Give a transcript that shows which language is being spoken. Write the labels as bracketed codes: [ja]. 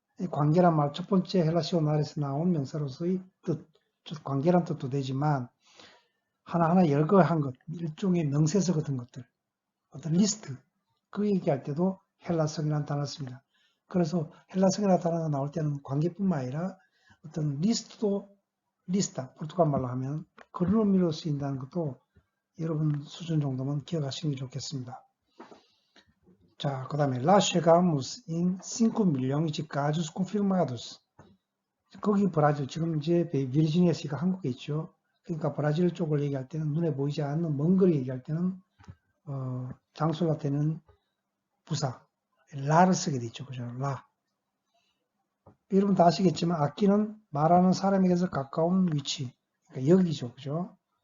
[ko] 관계란 말, 첫 번째 헬라시오나르에서 나온 명사로서의 뜻, 관계란 뜻도 되지만 하나하나 열거한 것, 일종의 명세서 같은 것들, 어떤 리스트, 그 얘기할 때도 헬라성이라는 단어를 씁니다. 그래서 헬라성이라는 단어가 나올 때는 관계뿐만 아니라 어떤 리스트도 리스타, 포르투갈 말로 하면 그런 의미로 쓰인다는 것도 여러분 수준 정도면 기억하시는 게 좋겠습니다. 자, 그 다음에 [pt] La chegamos em 5 milhões de casos confirmados. [ko] 거기 브라질, 지금 이제 비르지니아 시가 한국에 있죠. 그러니까 브라질 쪽을 얘기할 때는 눈에 보이지 않는 먼 거리 얘기할 때는 장소를 나타내는 부사 라를 쓰게 되죠. 그죠? 라. 여러분 다 아시겠지만 악기는 말하는 사람에게서 가까운 위치, 그러니까 여기죠. 그죠?